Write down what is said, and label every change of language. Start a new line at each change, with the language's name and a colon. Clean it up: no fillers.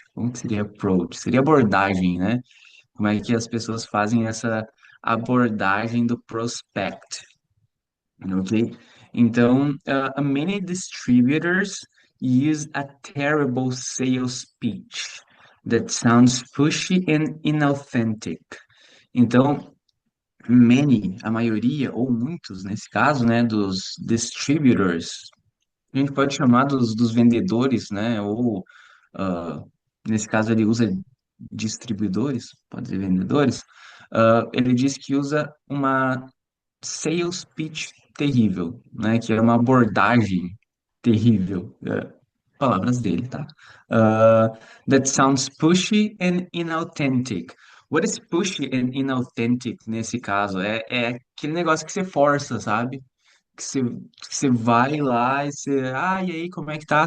Portuguese: Como que seria approach? Seria abordagem, né? Como é que as pessoas fazem essa abordagem do prospect, ok? Então,
English: many distributors use a terrible sales pitch that sounds pushy and inauthentic.
Portuguese: Então, a maioria, ou muitos nesse caso, né, dos distributors, a gente pode chamar dos vendedores, né, ou ah, nesse caso ele usa distribuidores, pode ser vendedores, ele diz que usa uma sales pitch terrível, né, que é uma abordagem terrível, palavras dele, tá?
English: Uh, that sounds pushy and inauthentic. What is pushy and inauthentic
Portuguese: nesse caso? É aquele negócio que você força, sabe? Que você vai lá e você, e aí, como é que tá?